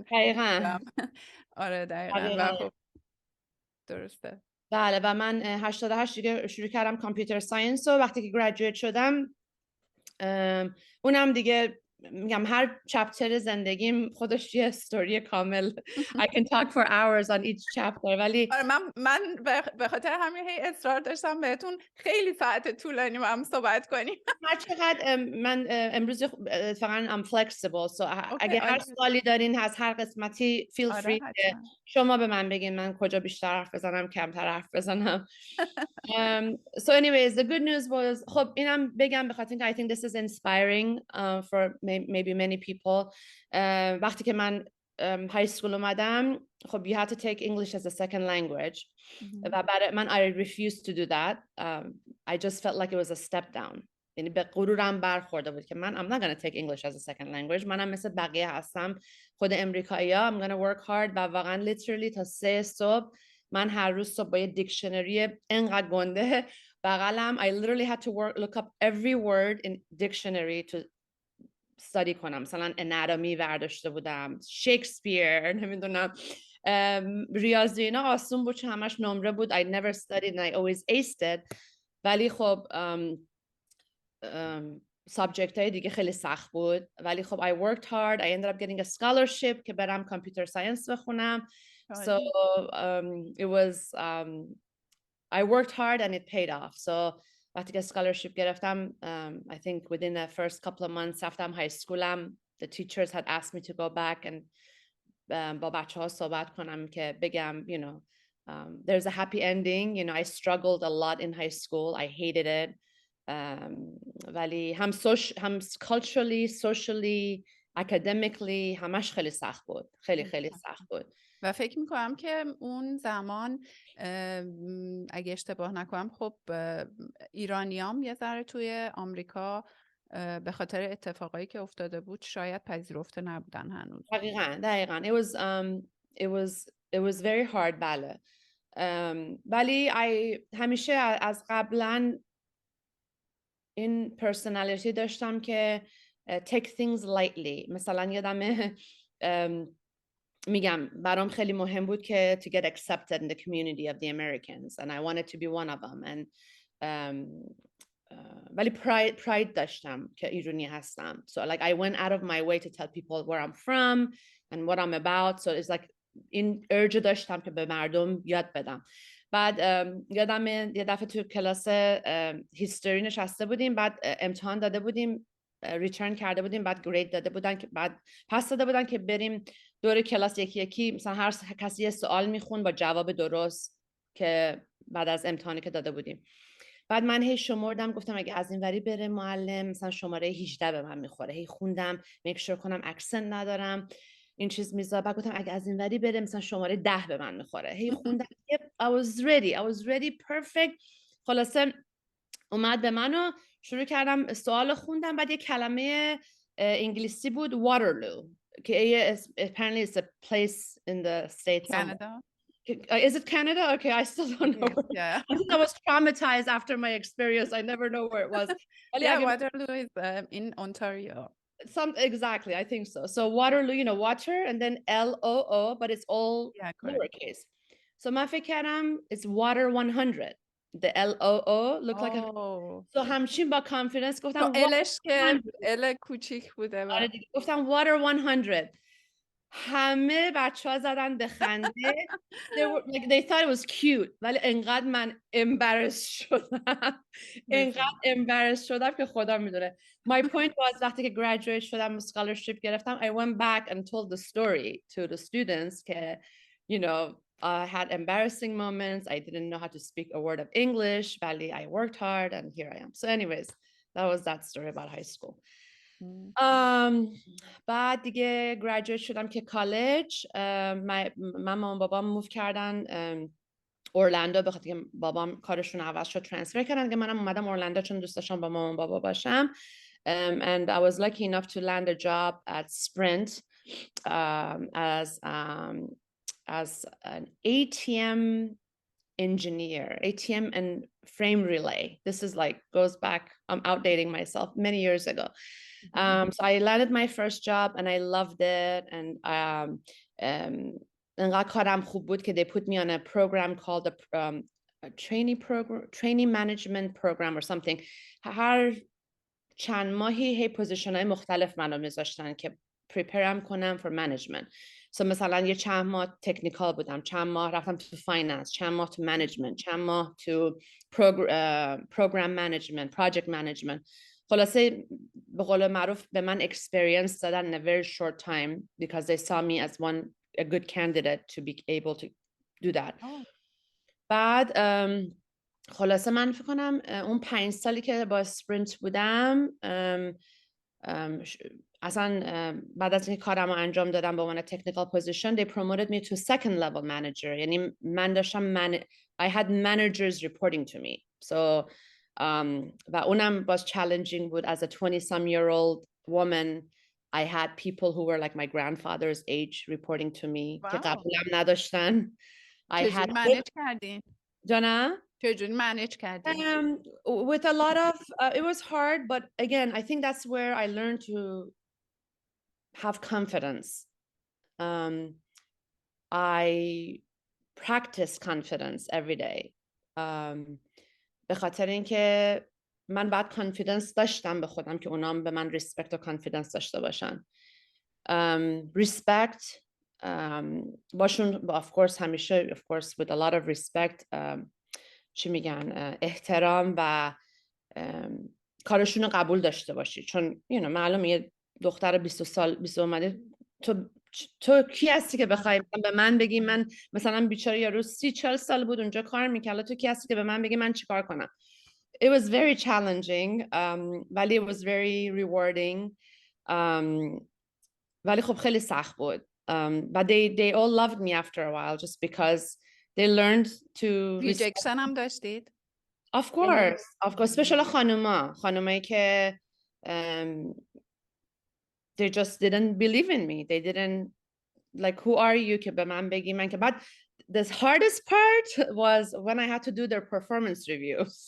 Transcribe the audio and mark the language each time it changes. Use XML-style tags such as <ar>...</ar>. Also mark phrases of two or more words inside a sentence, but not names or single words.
<fa>دقیقاً. آره دقیقاً. و خب درسته. بله و من 88 دیگه شروع کردم</fa> <en>computer science</en> <fa>و وقتی که گریجویت شدم اونم دیگه میگم هر چپتر زندگیم خودش یه استوری کامل.</fa> <en>I can talk for hours on each chapter.</en> <fa>ولی من به خاطر همین هی اصرار داشتم بهتون خیلی ساعت طولانی با هم صحبت کنیم. هر چقدر من امروز فقط</fa> <en>I'm flexible so</en> <fa>اگه هر سوالی دارین از هر قسمتی</fa> <en>feel free</en> <fa>که شما به من بگین من کجا بیشتر حرف بزنم کمتر حرف بزنم.</fa> <en>So anyways the good news was</en> <fa>خب اینم بگم به خاطر اینکه</fa> <en>I think this is inspiring for maybe many people.</en> <fa>وقتی که من</fa> <en>high school</en> <fa>اومدم خب</fa> <en>you had to take English as a second language</en> <fa>و برای من</fa> <en>I refused to do that. I just felt like it was a step down.</en> <fa>یعنی به غرورم برخورده بود که من</fa> <en>I'm not gonna take English as a second language.</en> <fa>منم مثل بقیه هستم خود امریکایی‌ها.</fa> <en>I'm gonna work hard</en> <fa>و واقعا</fa> <en>literally</en> <fa>تا 3 صبح من هر روز صبح با یه دیکشنری انقدر گنده بغلم</fa> <en>I literally had to look up every word in dictionary to study کنم.</en> <fa>مثلا anatomy برداشته بودم، شکسپیر، نمیدونم ریاضی اینا آسون بود چون همش نمره بود.</fa> <en>I never studied and I always aced it.</en> <fa>ولی خب سابجکت های دیگه خیلی سخت بود. ولی خب</fa> <en>I worked hard. I ended up getting a scholarship</en> <fa>که برم</fa> <en>computer science بخونم. So it was I worked hard and it paid off. So</en> <fa>وقتی که</fa> <en>scholarship گرفتم I think within the first couple of months after high school the teachers had asked me to go back and</en> <fa>با بچه ها صحبت کنم که بگم</fa> <en>you know there's a happy ending. You know I struggled a lot in high school. I hated it.</en> <fa>ولی هم</fa> <en>culturally, socially, academically</en> <fa>همش خیلی سخت بود. خیلی سخت بود. و فکر میکنم که اون زمان اگه اشتباه نکنم خب ایرانیام یه ذره توی آمریکا به خاطر اتفاقایی که افتاده بود شاید پذیرفته نبودن هنوز.</fa> <en>دقیقاً it was very hard.</en> <fa>بله. ولی همیشه از قبلا این personality داشتم که</fa> <en>take things lightly.</en> <fa>مثلا یادمه میگم برام خیلی مهم بود که</fa> <en>to get accepted in the community of the Americans and I wanted to be one of them and ولی pride</en> <fa>داشتم که ایرانی هستم.</fa> <en>So like I went out of my way to tell people where I'm from and what I'm about. So it's like</en> <fa>این urge داشتم که به مردم یاد بدم. بعد یادمه یه دفعه تو کلاس هیستوری نشسته بودیم، بعد امتحان داده بودیم، ریترن کرده بودیم، بعد گرید داده بودن، بعد پس داده بودن که بریم دور کلاس یکی یکی مثلا هر کسی یه سوال میخون با جواب درست که بعد از امتحانی که داده بودیم. بعد من هی شمردم، گفتم اگه از این وری بره معلم مثلا شماره 18 به من میخوره. هی خوندم</fa> <en>make sure</en> <fa>کنم اکسنت ندارم این چیز میذارم. بعد گفتم اگه از این وری بره مثلا شماره 10 به من میخوره. هی خوندم.</fa> <en>I was ready perfect.</en> <fa>خلاصه اومد به منو شروع کردم سوال خوندم. بعد یه کلمه انگلیسی بود Waterloo که</fa> <en>apparently it's a place in the States. Canada. Is it Canada? Okay, I still don't know. Yeah. I think I was traumatized after my experience. I never know where it was. Yeah, Waterloo is in Ontario. Exactly, I think so. So Waterloo, you know, water and then LOO, but it's all lowercase. So</en> <fa>من فکر کردم</fa> <en>it's water 100. The LOO look like a...</en> <fa>So همچین با confidence گفتم الش که ال کوچیک بوده. آره دیگه گفتم water 100. همه بچه‌ها زدن به خنده.</fa> <en>They thought it was cute.</en> <fa>ولی انقدر من embarrassed شدم که خدا میدونه.</fa> <en>My point was وقتی که graduate شدم scholarship گرفتم I went back and told the story to the students که you know I had embarrassing moments. I didn't know how to speak a word of English. ولی I worked hard and here I am. So anyways, that was that story about high school.</en> <fa>بعد دیگه گریجویت شدم که کالج. من مامان بابام موو کردن اورلندو به خاطر که بابام کارشون عوض شد ترانسفر کردن که منم اومدم اورلندو چون دوست داشتم با مامان بابا باشم.</fa> <en>And I was lucky enough to land a job at Sprint as an ATM engineer, ATM and frame relay. This is like goes back, I'm outdating myself, many years ago. So I landed my first job and I loved it. And</en> <fa>انقدر کارم خوب بود که</fa> <en>they put me on a program called a training management program or something.</en> <fa>هر چند ماهی هی پوزیشن های مختلف منو میذاشتن که پریپرم کنم</fa> <en>for management.</en> <fa>So مثلا یه چند ماه تکنیکال بودم، چند ماه رفتم تو فایننس، چند ماه تو management، چند ماه تو</fa> <en>program management, project management.</en> <fa>خلاصه به قول معروف به من</fa> <en>experience دادن in a very short time because they saw me as a good candidate to be able to do that.</en> <fa>بعد خلاصه من فکر کنم اون 5 سالی که با اسپرینت بودم اصلا بعد از اینکه کارم رو انجام دادم به عنوان</fa> <en>technical position they promoted me to second level manager.</en> <fa>یعنی من داشتم</fa> <en>I had managers reporting to me.</en> <fa>So و اونم</fa> <en>was challenging</en> <fa>بود.</fa> <en>As a 20-some-year-old woman I had people who were like my grandfather's age reporting to me که قبولم نداشتن.</en> <fa>چجوری منیج کردین؟ جانا؟ چجوری منیج کردین؟</fa> <en>With a lot of it was hard, but again I think that's where I learned to have confidence. I practice confidence every day.</en> <fa>به خاطر اینکه من بعد کانفیدنس داشتم به خودم که اونام به من ریسپکت و کانفیدنس داشته باشن. ریسپکت باشون</fa> <en>of course</en> <fa>همیشه</fa> <en>of course with a lot of respect</en> <fa>چی میگن احترام و کارشون رو قبول داشته باشی چون</fa> <en>you know</en> <fa>معلومه یه دختر 20 سال 20 اومده تو کی هستی که بخوای به من بگی من مثلا بیچاره یارو 30-40 سال بود اونجا کار میکرد تو کی هستی که به من بگی من چیکار کنم.</fa> <en>It was very challenging ولی it was very rewarding</en> <fa>ولی خب خیلی سخت بود</fa> <en>but they all loved me after a while just because they learned to</en> <fa>rejection هم داشتید؟</fa> <en>Of course especially</en> <fa>خانومایی که</fa> <en>they just didn't believe in me. They didn't like, who are you</en> <fa>که به من بگی من که بعد</fa> <en>the hardest part was when I had to do their performance reviews.</en>